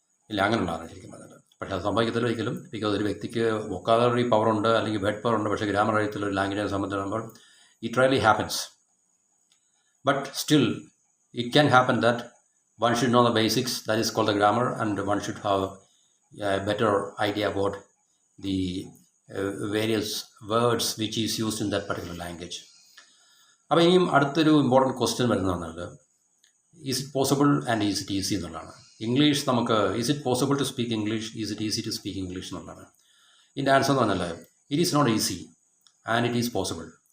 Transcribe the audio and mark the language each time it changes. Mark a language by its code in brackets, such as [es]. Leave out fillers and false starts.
[ml] ഇല്ല, അങ്ങനെയുള്ളതാണ് ശരിക്കും പറഞ്ഞത്. പക്ഷേ അത് സംഭവിക്കത്തില്ല ഒരിക്കലും. ബിക്കോസ് ഒരു വ്യക്തിക്ക് വൊക്കാബുലറി പവർ ഉണ്ട്, അല്ലെങ്കിൽ വേർഡ് പവർ ഉണ്ട്, പക്ഷേ ഗ്രാമർ അറിയത്തില്ല ഒരു ലാംഗ്വേജിനെ സംബന്ധിച്ചിടത്തോളം, [en] It really happens. But still it can happen that one should know the basics, that is called the grammar, and one should have a better idea about the various words which is used in that particular language. [ml] അപ്പോൾ ഇനിയും അടുത്തൊരു important question വരുന്നതാണ്, [en] is it possible and is it easy [ml] എന്നുള്ളതാണ്. [en] English നമുക്ക്, is it possible to speak English, is it easy to speak English എന്നുള്ളതാണ്. [ml] ഇതിൻ്റെ answer എന്ന് പറഞ്ഞാൽ [en] It is not easy and it is possible.